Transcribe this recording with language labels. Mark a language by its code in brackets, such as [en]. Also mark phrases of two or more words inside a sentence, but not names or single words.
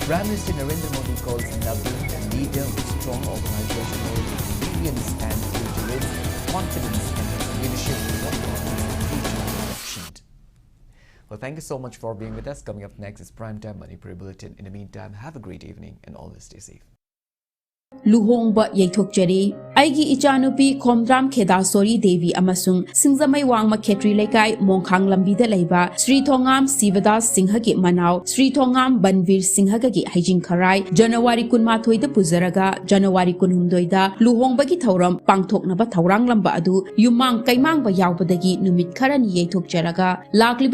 [en] Prime Minister Narendra Modi calls Nabin a leader with strong organizational experience and reiterates confidence in his leadership in what elections. Well, thank you so much for being with us. Coming up next is Primetime Manipur Bulletin. In the meantime, have a great evening and always stay safe. [mni] Luhongba Yaithokjari, Aigi Ichanupi, Komdram Kedasori Devi Amasung, Singzamai Wangma Ketri Lekai, Monkang Lambida Leba, Sri Tongam Sivadas Singhagi Manau, Sri Tongam Banvir Singhagi Hajin Karai, January Kunmatoi the Puzaraga, January Kunhumdoida, Luhongbagi Tauram, Pangtok Naba Taurang Lamba Adu, Yumang Kaimang Bayabadagi, Numit Karani Yaithokjaraga, Lakli